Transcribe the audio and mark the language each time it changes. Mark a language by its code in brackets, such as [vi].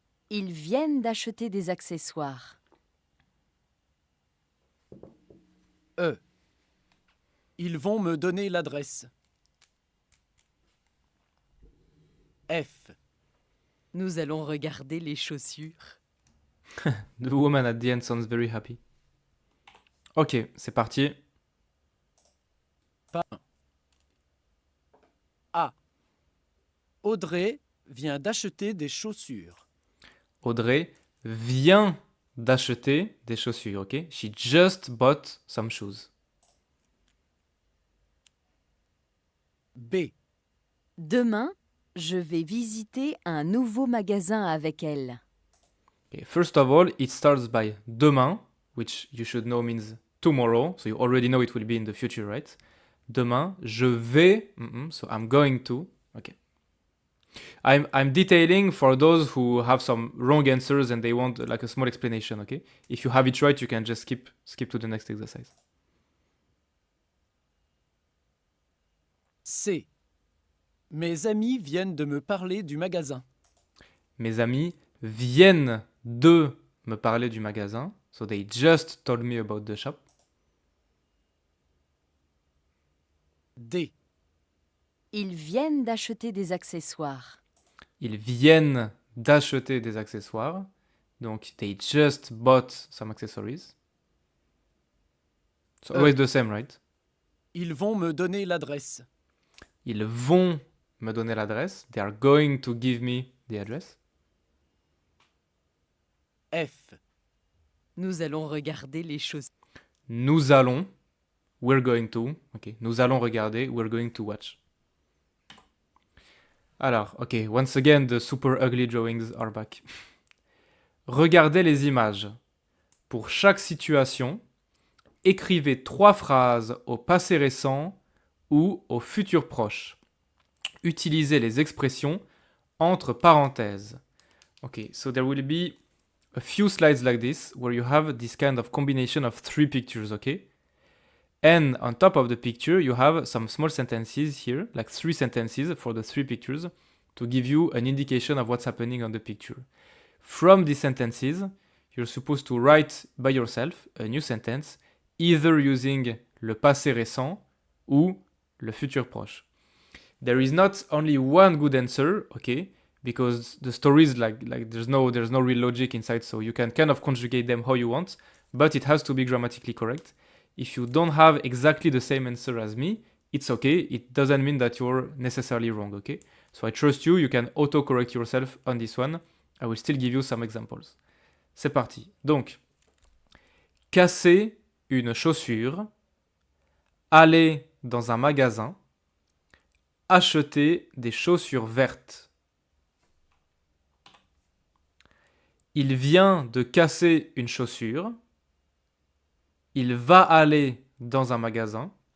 [fr] Ils viennent d'acheter des accessoires. E. Ils vont me donner l'adresse. F. Nous allons regarder les chaussures. [en] The woman at the end sounds very happy. [fr] Ok, c'est parti. A. Audrey vient d'acheter des chaussures. Audrey vient d'acheter des chaussures, ok? [en] She just bought some shoes. [fr] B. Demain, je vais visiter un nouveau magasin avec elle. [en] Okay, first of all, it starts by demain, which you should know means tomorrow, so you already know it will be in the future, right? [fr] Demain, je vais, [en] so I'm going to, okay. I'm detailing for those who have some wrong answers and they want like a small explanation, okay? If you have it right, you can just skip to the next exercise. [fr] C. Mes amis viennent de me parler du magasin. Mes amis viennent de me parler du magasin, [en] so they just told me about the shop. [fr] D. Ils viennent d'acheter des accessoires. Ils viennent d'acheter des accessoires. [en] Donc, they just bought some accessories. So always the same, right? [fr] Ils vont me donner l'adresse. Ils vont me donner l'adresse. [en] They are going to give me the address. [fr] F. Nous allons regarder les chaussures. Nous allons, [en] we're going to, ok, [fr] nous allons regarder, [en] we're going to watch. [fr] Alors, [en] ok, once again, the super ugly drawings are back. [fr] Regardez les images. Pour chaque situation, écrivez 3 phrases au passé récent ou au futur proche. Utilisez les expressions entre parenthèses. [en] Okay, so there will be a few slides like this where you have this kind of combination of 3 pictures, okay? And on top of the picture, you have some small sentences here, like 3 sentences for the 3 pictures, to give you an indication of what's happening on the picture. From these sentences, you're supposed to write by yourself a new sentence, either using le passé récent ou le futur proche. There is not only one good answer, okay? Because the stories like there's no real logic inside, so you can kind of conjugate them how you want, but it has to be grammatically correct. If you don't have exactly the same answer as me, it's okay. It doesn't mean that you're necessarily wrong, okay? So I trust you. You can auto-correct yourself on this one. I will still give you some examples. [fr] C'est parti. Donc, casser une chaussure, aller dans un magasin, acheter des chaussures vertes. Il vient de casser une chaussure. Il va aller dans un magasin.